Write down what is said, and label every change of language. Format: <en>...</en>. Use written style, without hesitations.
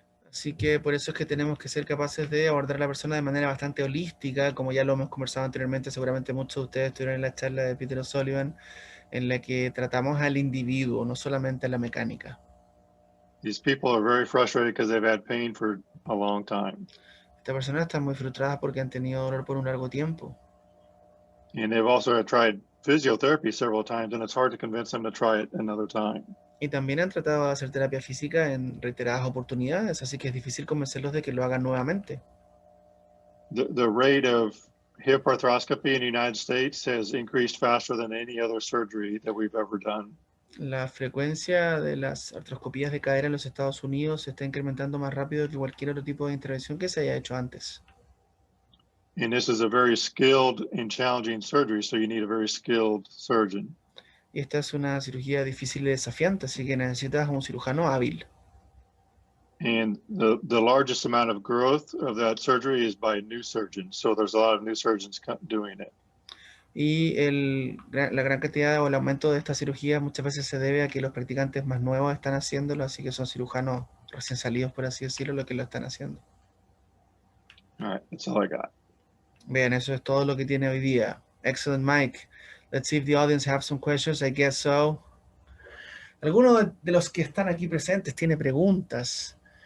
<es>Así que por eso es que tenemos que ser capaces de abordar a la persona de manera bastante holística, como ya lo hemos conversado anteriormente, seguramente muchos de ustedes estuvieron en la charla de Peter O'Sullivan, en la que tratamos al individuo, no solamente a la mecánica.</es> <en>These people are very frustrated because they've had pain for a long time.</en> <es>Estas personas están muy frustradas porque han tenido dolor por un largo tiempo.</es> <en>And they've also tried physiotherapy several times, and it's hard to convince them to try it another time.</en> <es>Y también han tratado de hacer terapia física en reiteradas oportunidades, así que es difícil convencerlos de que lo hagan nuevamente.</es> <en>The rate of hip arthroscopy in the United States has increased faster than any other surgery that we've ever done.</en> <es>La frecuencia de las artroscopías de cadera en los Estados Unidos se está incrementando más rápido que cualquier otro tipo de intervención que se haya hecho antes.</es> <en>And this is a very skilled and challenging surgery, so you need a very skilled surgeon.</en> <es>Y esta es una cirugía difícil y desafiante, así que necesitas un cirujano hábil.</es> <en>And the largest amount of growth of that surgery is by new surgeons. So there's a lot of new surgeons doing it.</en> <es>Y la gran cantidad o el aumento de esta cirugía muchas veces se debe a que los practicantes más nuevos están haciéndolo, así que son cirujanos recién salidos, por así decirlo, los que lo están haciendo.</es> <en>All right, that's all I got.</en> <es>Bien, eso es todo lo que tiene hoy día.</es> <en>Excellent, Mike. Let's see if the audience have some questions. I guess so.</en> <es>¿Alguno de los que están aquí presentes tiene preguntas?</es>